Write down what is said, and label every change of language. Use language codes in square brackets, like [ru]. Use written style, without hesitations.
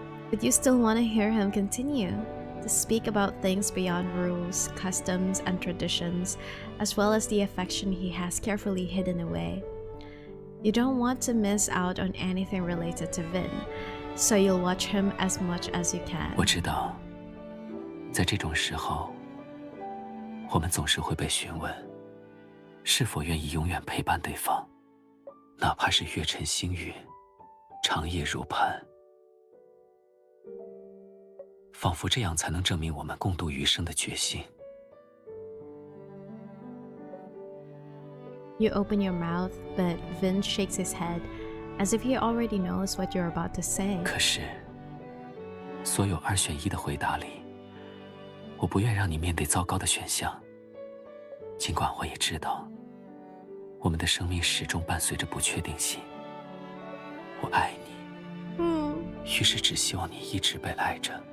[en] But you still want to hear him continue. To speak about things beyond rules, customs, and traditions, as well as the affection he has carefully hidden away. You don't want to miss out on anything related to Vin, so you'll watch him as much as you can. [zh] 我知道，在这种时候，我们总是会被询问，是否愿意永远陪伴对方，哪怕是月沉星陨，长夜如磐。仿佛这样才能证明我们共度余生的决心。 [en] You open your mouth, but Vin shakes his head, as if he already knows what you're about to say. [zh] 可是，所有2选1的回答里，我不愿让你面对糟糕的选项。尽管我也知道，我们的生命始终伴随着不确定性。我爱你，于是只希望你一直被爱着。